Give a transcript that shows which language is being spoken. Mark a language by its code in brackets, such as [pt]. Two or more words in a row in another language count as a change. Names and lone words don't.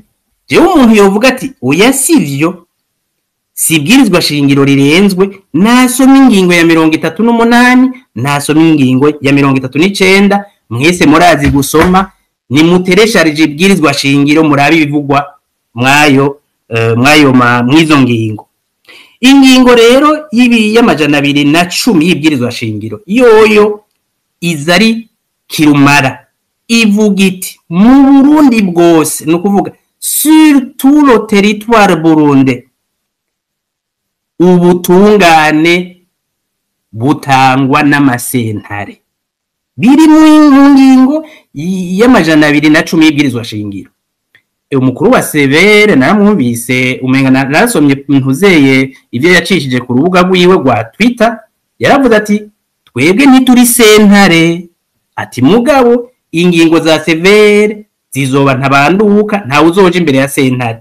[rn] Jewe umuntu yovuga ati oya sivyo, si ibwirizwa shingiro rirenzwe, nasoma ingingo ya 38, nasoma ingingo ya 39, mwese murazi gusoma, ni muteresharije ibwirizwa shingiro murabe ibivugwa mwizo ngingo. Ingingo rero y'amajana 210 y'ibwirizwa shingiro yoyo izari kirumara, ivuga iti mu Burundi bwose, no kuvuga [fr] sur tout le territoire burundais, [rn] ubutungane butangwa n'amasentare. Biri mu ngingo y'amajana 210 y'ibwirizwa shingiro. Umukuru wa severe naramwumvise umenga narasomye ntuzeye ivyo yacishije ku rubuga rwiwe rwa Twitter, yaravuze ati twebwe ntituri sentare, ati mugabo ingingo za severe zizoba ntabanduka, nta uzoje imbere ya sentare.